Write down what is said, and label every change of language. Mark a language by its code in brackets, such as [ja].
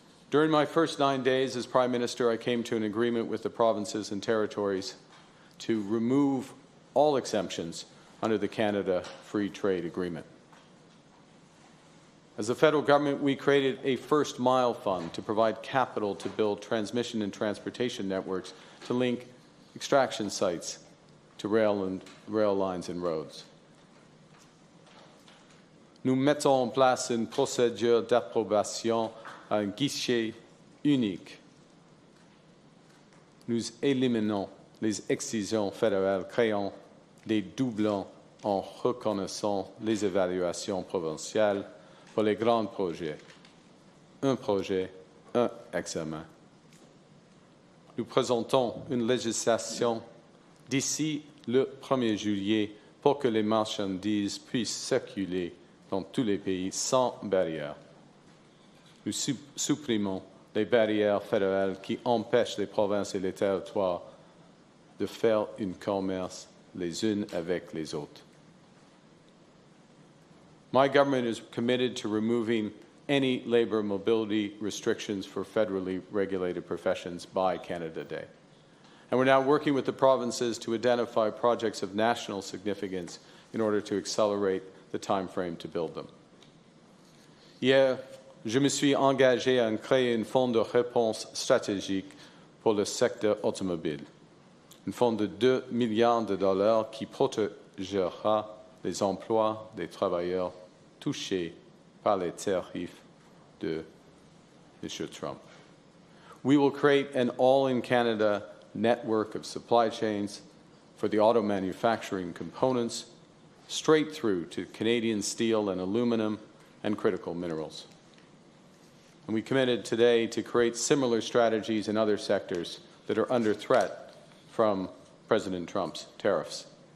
[en] During my first 9 days as Prime Minister, I came to an agreement with the provinces and territories to remove all exemptions under the Canada Free Trade Agreement. As the federal government, we created a First Mile Fund to provide capital to build transmission and transportation networks to link extraction sites to rail lines and roads. [fr] Nous mettons en place une procédure d'approbation à un guichet unique. Nous éliminons les excisions fédérales, créant des doublons en reconnaissant les évaluations provinciales pour les grands projets. Un projet, un examen. Nous présentons une législation d'ici le 1er juillet pour que les marchandises puissent circuler dans tous les pays sans barrière. Nous supprimons les barrières fédérales qui empêchent les provinces et les territoires de faire un commerce les unes avec les autres. [en] My government is committed to removing any labor mobility restrictions for federally regulated professions by Canada Day. And we're now working with the provinces to identify projects of national significance in order to accelerate the time frame to build them. [fr] Hier, je me suis engagé à créer un fonds de réponse stratégique pour le secteur automobile, un fonds de 2 milliards de dollars qui protégera les emplois des travailleurs touchés par les tariffs de M. Trump. [en] We will create an all-in-Canada network of supply chains for the auto manufacturing components straight through to Canadian steel and aluminum and critical minerals. And we committed today to create similar strategies in other sectors that are under threat from President Trump's tariffs.